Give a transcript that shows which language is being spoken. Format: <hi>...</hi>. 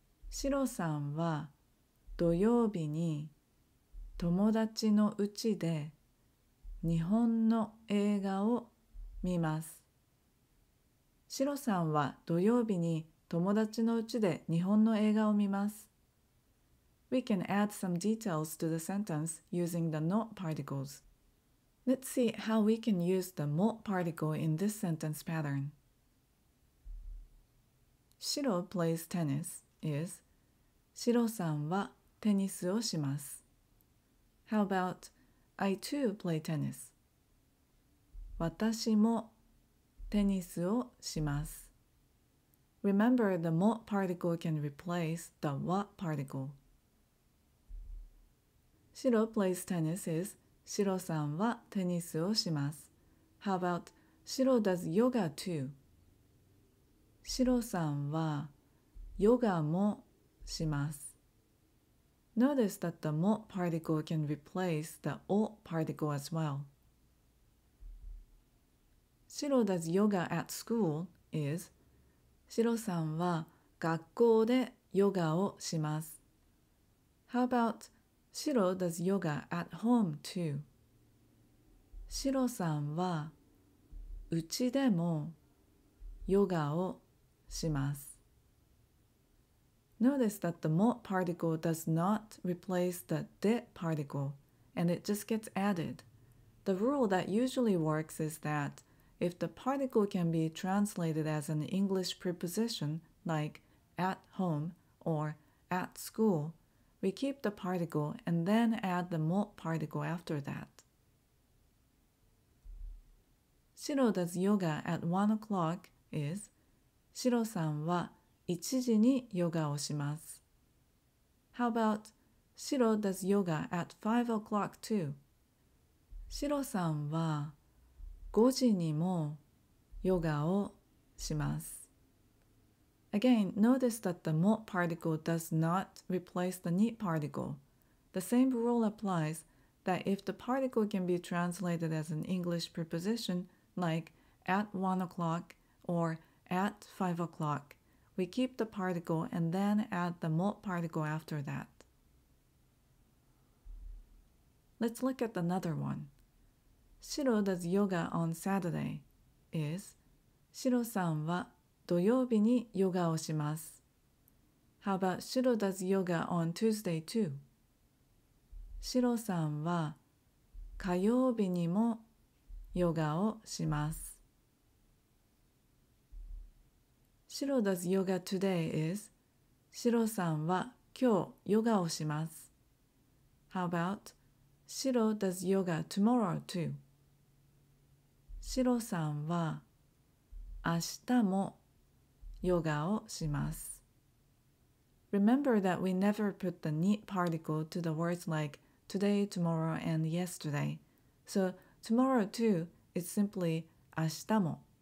<ja>シロさんは土曜日に友達の家で日本の映画を見ます。シロさんは土曜日に友達の家で日本の映画を見ます。</ja> <en>We can add some details to the sentence using the の particles. Let's see how we can use the も particle in this sentence pattern. Shiro plays tennis is</en> <ja>シロさんはテニスをします。</ja> <en>How about I too play tennis?</en> <ja>私もテニスをします。</ja> <en>Remember, the も particle can replace the は particle.</en> <ja>シロ</ja> <en>plays tennis is</en> <ja>シロさんはテニスをします。</ja> <en>How about シロ does yoga too?</en> <ja>シロさんはヨガもします。</ja> <en>Notice that the も particle can replace the お particle as well. Shiro does yoga at school is</en> <ja>シロさんは学校でヨガをします。</ja> <en>How about シロ does yoga at home too?</en> <ja>シロさんはうちでもヨガをします。</ja> <en>Notice that the も particle does not replace the で particle and it just gets added. The rule that usually works is that if the particle can be translated as an English preposition like at home or at school, we keep the particle and then add the mo particle after that. Shiro does yoga at 1 o'clock is</en> <ja>シロさんは1時にヨガをします。</ja> <en>How about Shiro does yoga at 5 o'clock too?</en> <ja>シロさんは5時にもヨガをします。</ja> <en>Again, notice that the mo particle does not replace the ni particle. The same rule applies that if the particle can be translated as an English preposition like at 1 o'clock or at 5 o'clock, we keep the particle and then add the mo particle after that. Let's look at another one. Shiro does yoga on Saturday is</en> <ja>シロさんは土曜日にヨガをします。</ja> <en>How about Shiro does yoga on Tuesday too?</en> <ja>シロさんは火曜日にもヨガをします。</ja> <en>Shiro does yoga today is</en> <ja>シロさんは今日ヨガをします。</ja> <en>How about Shiro does yoga tomorrow too?</en> <ja>シロさんは明日もヨガをします。</ja> <en>Remember that we never put the ni particle to the words like today, tomorrow, and yesterday. So tomorrow too is simply 明日も。</en>